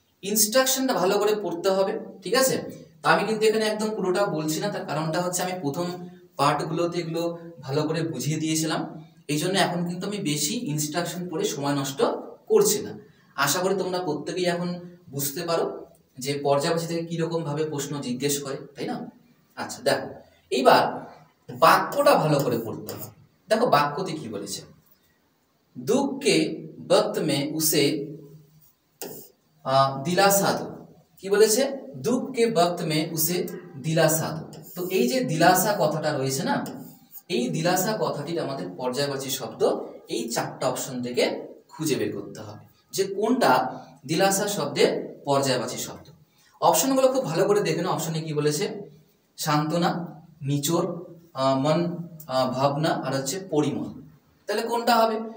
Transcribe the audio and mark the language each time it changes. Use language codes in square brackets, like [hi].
[bn] ইনস্ট্রাকশনটা ভালো করে পড়তে হবে, ঠিক আছে? আমি কিন্তু এখানে একদম পুরোটা বলছি না, তার কারণটা হচ্ছে আমি প্রথম পার্টগুলোতে এগুলো ভালো করে বুঝিয়ে দিয়েছিলাম, এই জন্য এখন কিন্তু আমি বেশি ইনস্ট্রাকশন পড়ে সময় নষ্ট করছি না। আশা করি তোমরা প্রত্যেকেই এখন বুঝতে পারো যে পর্যায়বাচী থেকে কিরকম ভাবে প্রশ্ন জিজ্ঞেস করে, তাই না? আচ্ছা দেখো এইবার বাক্যটা ভালো করে পড়তে হবে। দেখো বাক্যতে কি বলেছে। [hi] दुख के वक्त में उसे दिलासा दो। [bn] কি বলেছে? [hi] দুঃখ কে বক্ত মে উসে দিলাসা দো। [bn] তো এই যে দিলাসা কথাটা রয়েছে না, এই দিলাসা কথাটির আমাদের পর্যায়বাচী শব্দ এই চারটা অপশন থেকে খুঁজে বের করতে হবে যে কোনটা দিলাসা শব্দের পর্যায়বাচী শব্দ। অপশনগুলো খুব ভালো করে দেখে নাও। অপশনে কি বলেছে? সান্ত্বনা, নিচোড়, মন ভাবনা আর হচ্ছে পরিমল। তাহলে কোনটা হবে?